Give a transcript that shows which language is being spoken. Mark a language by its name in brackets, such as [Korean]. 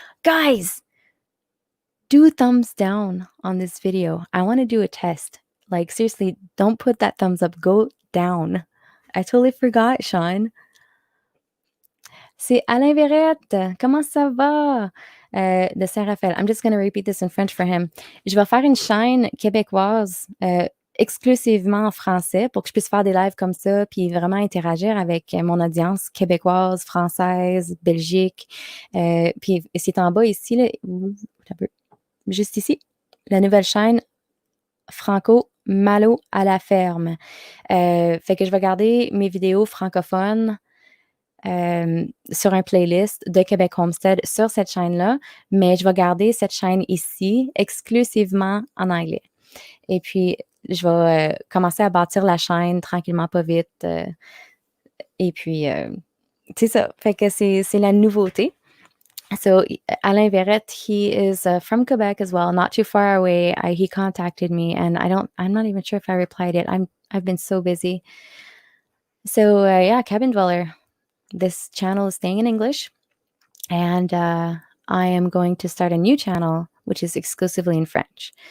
[English] Guys, do thumbs down on this video. I want to do a test. Like, seriously, don't put that thumbs up. Go down. I totally forgot, Sean. C'est Alain Verrette. [French] Comment ça va? De Saint-Raphaël. [English] I'm just going to repeat this in French for him. [French] Je vais faire une chaîne québécoise exclusivement en français pour que je puisse faire des lives comme ça puis vraiment interagir avec mon audience québécoise, française, Belgique. Puis c'est en bas ici, là, juste ici, la nouvelle chaîne Franco Malo à la ferme. Fait que je vais garder mes vidéos francophones sur un playlist de Québec Homestead sur cette chaîne-là, mais je vais garder cette chaîne ici exclusivement en anglais. Et puis, je vais commencer à bâtir la chaîne tranquillement, pas vite. Et puis, c'est ça. Fait que c'est la nouveauté. [English] So Alain Verrette, he is from Quebec as well, not too far away. He contacted me, and I'm not even sure if I replied it. I've been so busy. So yeah, Cabin Dweller. This channel is staying in English. and I am going to start a new channel, which is exclusively in French.